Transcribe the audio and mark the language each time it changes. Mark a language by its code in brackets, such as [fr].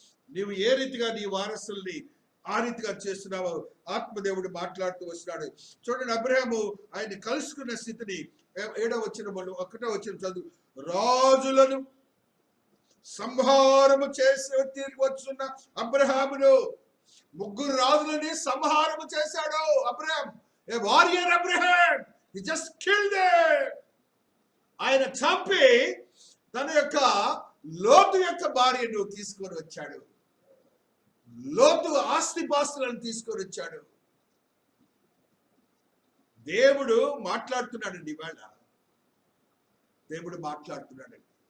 [te] నీవు ఏ రీతిగా నీ వారసుల్ని ఆ రీతిగా చేస్తున్నావు ఆత్మదేవుడు మాట్లాడుతూ వస్తున్నాడు. చూడండి, అబ్రహాము ఆయన కలుసుకున్న స్థితిని 7వ వచనం 1వ వచనం చదువు. రాజులను సంహారము చేసి తిరిగి వచ్చున్న అబ్రహామును, 3 రాజులని సంహారము చేశాడు Abraham. [en] A warrior Abraham, he just killed them. [te] ఆయన చంపి తన యొక్క లోతు యొక్క భార్యను తీసుకొని వచ్చాడు. లోతు ఆస్తిపాస్తులను తీసుకొని వచ్చాడు. దేవుడు మాట్లాడుతున్నాడండి. ఇవాళ దేవుడు మాట్లాడుతున్నాడండి.